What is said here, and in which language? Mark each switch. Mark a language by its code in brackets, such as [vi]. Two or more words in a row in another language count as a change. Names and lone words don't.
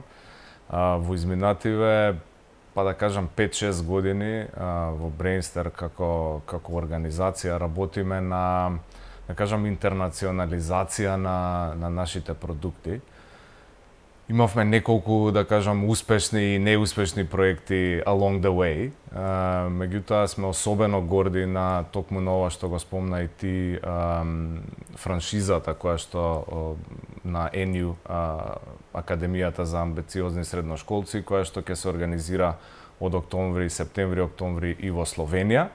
[mk] Во изминативе, па да кажам 5-6 години во Брейнстер како организација работиме на, да кажам, интернационализација на нашите продукти. Имавме неколку, да кажам, успешни и неуспешни проекти [en] along the way. [mk] Меѓутоа сме особено горди на токму на ова што го спомна и ти, франшизата која што на НЮ, Академијата за амбициозни средношколци, која што ќе се организира од октомври, септември, октомври и во Словенија.